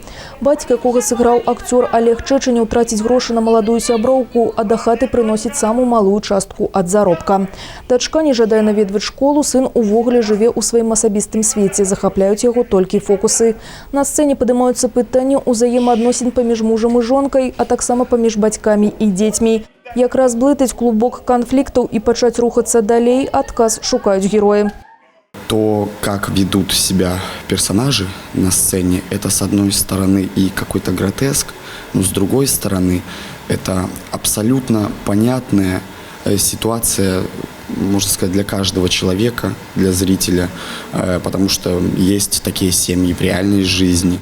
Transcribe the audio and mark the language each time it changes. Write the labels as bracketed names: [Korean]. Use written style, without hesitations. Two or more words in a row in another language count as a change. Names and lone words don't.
[Belarusian] Бацька, якога сыграў акцёр Олег Чэчанеў, траціць грошы на маладую сяброўку, а да хаты прыносіць самую малую частку ад заробка. Дачка не жадае наведваць школу, сын увогуле жыве ў сваім асабістым свеце, захапляюць яго толькі фокусы. На сцэне падымаюцца пытанні ўзаемаадносін паміж мужам і жонкай, а таксама паміж бацькамі і дзецьмі. Як разблытаць клубок [Russian] конфликтов и [Belarusian] пачаць рухаться далей, адказ шукаюць герои. [Russian] То, как ведут себя персонажи на сцене, это с одной стороны и какой-то гротеск, но с другой стороны это абсолютно понятная ситуация, можно сказать, для каждого человека, для зрителя, потому что есть такие семьи в реальной жизни.